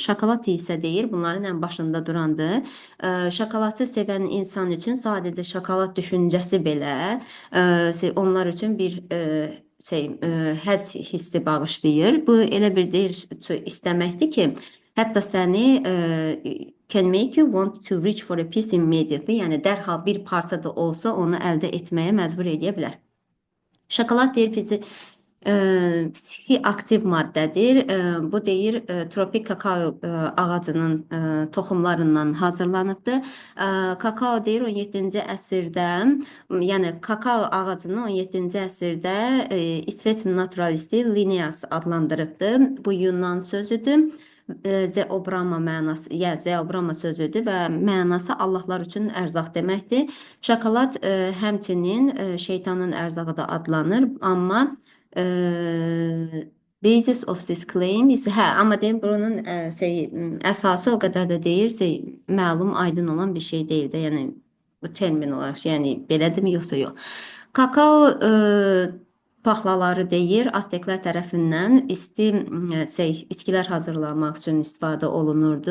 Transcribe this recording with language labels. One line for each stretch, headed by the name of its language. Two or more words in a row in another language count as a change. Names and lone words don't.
Azerbaijani: Şokolad isə deyir, bunların ən başında durandır. Şokoladı sevən insan üçün sadəcə şokolad düşüncəsi belə onlar üçün bir həzz hissi bağışlayır. Bu elə bir deyir istəməkdir ki, hətta səni
English: can make you want to reach for a piece immediately,
Azerbaijani: yəni dərhal bir parça da olsa onu əldə etməyə məcbur edə bilər. Şokolad deyir bizi psixi-aktiv maddədir. Bu deyir tropik kakao ağacının toxumlarından hazırlanıbdır. Kakao deyir 17-ci əsrdə, yəni kakao ağacını 17-ci əsrdə İsveç naturalisti Linnaeus adlandırıbdır. Bu Yunan sözüdür. Zeobrama mənası, yəni zeobrama sözüdür və mənası Allahlar üçün ərzaq deməkdir. Şokolad həmçinin şeytanın ərzağı da adlanır, amma
English: basis of this claim is
Azerbaijani: amma deyim bunun əsası o qədər də deyir, məlum, aydın olan bir şey deyil də, yəni bu termin olaraq, yəni belədirmi yoxsa yox. Kakao paxlaları deyir, Azteklər tərəfindən içkilər hazırlamaq üçün istifadə olunurdu.